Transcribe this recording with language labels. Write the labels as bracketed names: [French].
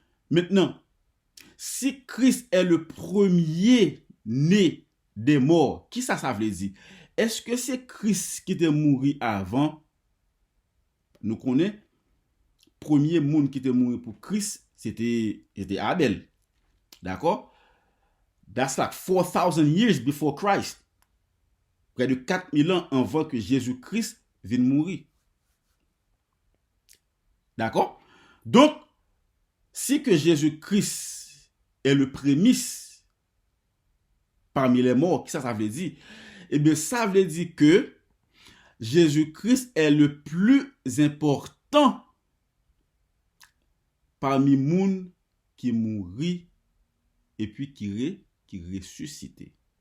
[French] Maintenant, si Christ est le premier né des morts, qui ça veut dire? Est-ce que c'est Christ qui était mort avant? Nous connaissons, premier monde qui était mort pour Christ, c'était Abel. D'accord? [English] That's like 4,000 years before Christ. [French] Près de 4000 ans avant que Jésus-Christ vienne mourir. D'accord? Donc, si que Jésus-Christ est le prémisse parmi les morts, qu'est-ce que ça veut dire? Eh bien, ça veut dire que Jésus-Christ est le plus important parmi les gens qui mourit et puis qui ressuscité.